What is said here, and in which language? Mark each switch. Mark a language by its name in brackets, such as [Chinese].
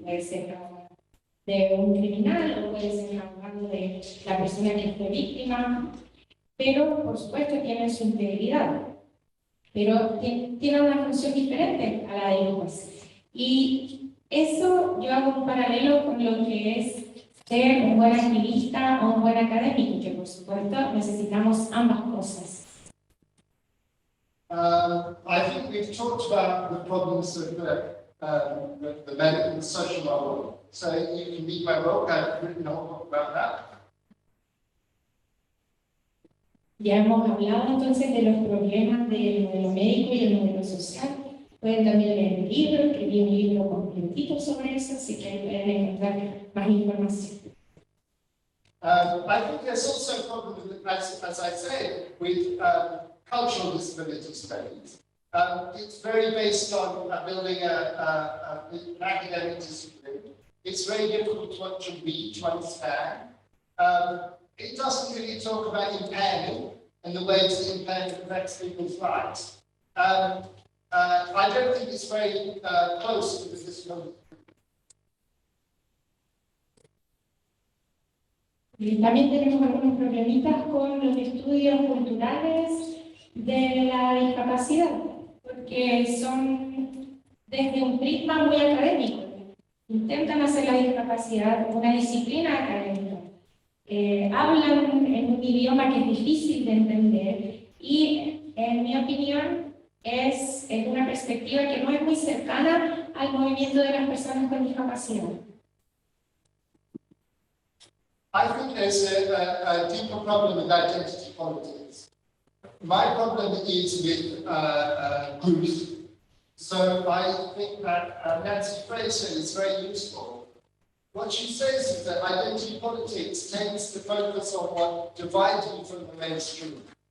[Spanish] Puede ser de un criminal o puede ser abogado de la persona que fue víctima, pero por supuesto tiene su integridad, pero tiene una función diferente a la de los jueces. Y eso yo hago un paralelo con lo que es ser un buen activista o un buen académico, que por supuesto necesitamos ambas cosas. [English] I think we've talked about the problems of the medical and social model. So you can read my book, I've written a whole book about that. [Spanish] Ya hemos hablado entonces de los problemas del modelo médico y el modelo social. Pueden también leer el libro, escribí un libro completito sobre eso, así que ahí pueden encontrar más información. [English] I think there's also a problem, as I said, with cultural disability studies. It's very based on building an academic discipline. It's very difficult to read, to understand. It doesn't really talk about impairment and the ways that impairment affects people's lives. I don't think it's very close to the disability. [Spanish] Y también tenemos algunos problemitas con los estudios culturales de la discapacidad, porque son desde un prisma muy académico. Intentan hacer la discapacidad una disciplina académica. Hablan en un idioma que es difícil de entender y, en mi opinión, es una perspectiva que no es muy cercana al movimiento de las personas con discapacidad. [English] I think there's a deeper problem with identity politics. my problem is with groups. So I think that Nancy Fraser is very useful. What she says is that identity politics tends to focus on what divides you from the mainstream.